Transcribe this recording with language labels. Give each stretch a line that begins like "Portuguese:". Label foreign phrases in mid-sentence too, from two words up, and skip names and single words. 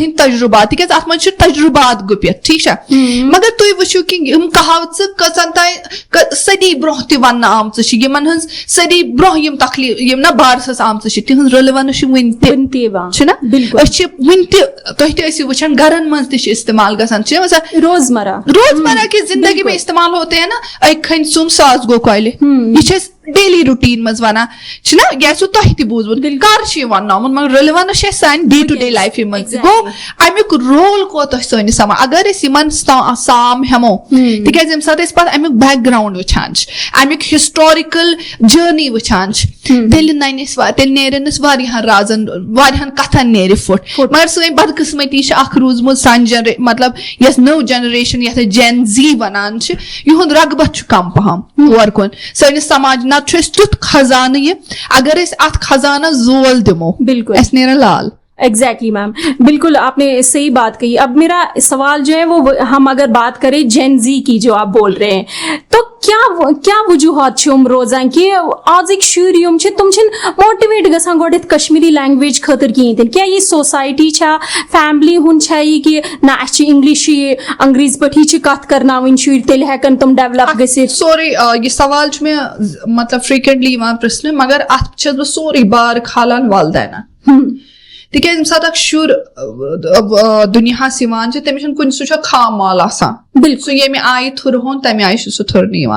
Kashmiri: ہٕنٛدۍ تجربات تِکیازِ اتھ منٛز چھِ تجربات گُپِتھ ٹھیٖک چھا مگر تُہۍ وٕچھِو کہِ یِم کہاوژٕ کٔژن تانۍ صدی برونٛہہ تہِ وننہٕ آمژٕ چھِ یِمن ہٕنٛز صدی برونٛہہ یِم یِم نا بارسس آمژٕ چھِ تِہنٛز ریلیونس چھِ وُنہِ تہِ چھِنا أسۍ چھِ وُنہِ تہِ تُہۍ تہِ ٲسِو وٕچھان گرن منٛز تہِ چھِ استعمال گژھان چھِ
Urdu: روزمرہ کی زندگی میں استعمال ہوتے ہیں
Kashmiri: نا اکہِ کھنہِ سُم ساس گوٚو کۄلہِ یہِ چھِ أسۍ ڈیلی روٹیٖن منٛز ونان چھِنا یہِ آسوٕ تۄہہِ تہِ بوٗزمُت کر چھُ یہِ ونناوُن مگر ریلیونس چھِ اَسہِ سانہِ
English: day to day
Kashmiri: لایفہِ منٛز گوٚو امیُک رول کوتاہ چھُ سٲنِس سماج اگر أسۍ یِمن سام ہٮ۪مو تِکیازِ ییٚمہِ ساتہٕ أسۍ پتہٕ امیُک بیک گراوُنڈ وٕچھان چھِ امیُک
English: historical journey
Kashmiri: وٕچھان چھِ تیٚلہِ نیرن أسۍ واریاہن رازن واریاہن کتھن نیرِ پھُٹ مگر سٲنۍ بدقٕسمتی چھِ اکھ روٗزمٕژ سانہِ مطلب یۄس نٔو جنریشن یتھ أسۍ جین زی ونان چھِ یِہُنٛد رغبت چھُ کم پہم اور کُن سٲنِس سماج نتہٕ چھُ اَسہِ تیُتھ خزانہٕ یہِ اگر أسۍ اتھ خزانس زول دِمو بالکل اَسہِ نیرن لال.
Urdu: ایگزیکٹلی میم بالکل آپ نے صحیح بات کہی. اب میرا سوال جو ہے وہ ہم اگر بات کریں جین زی کی جو آپ بول رہے ہیں تو کیا وجوہات
Kashmiri: چھِ یِم روزان کہ آزٕکۍ شُرۍ یِم چھِ تِم چھِنہٕ موٹِویٹ گژھان گۄڈٕ یَتھ کشمیٖری لینگویج خٲطرٕ کِہیٖنۍ تہِ کیٛاہ یہِ سوسایٹی چھا فیملی ہُنٛد چھا یہِ کہِ نہ اَسہِ چھِ اِنگلِش یہِ انگریٖزۍ پٲٹھی چھِ کتھ کرناوٕنۍ شُرۍ تیٚلہِ ہٮ۪کن تِم ڈیولپ گٔژھِتھ. سورُے یہِ سوال چھُ مےٚ مطلب فرٛیٖکوینٹلی یِوان پرٛژھنہٕ مگر اتھ چھَس بہٕ سورُے بار کھالان والدینن تِکیازِ ییٚمہِ ساتہٕ اکھ شُر دُنیاہس یِوان چھُ تٔمِس چھُنہٕ کُنہِ سُہ چھُ خام مال آسان سُہ ییٚمہِ آیہِ تھُرٕ ہوٚن تمہِ آیہِ چھُ سُہ تھُرنہٕ یِوان.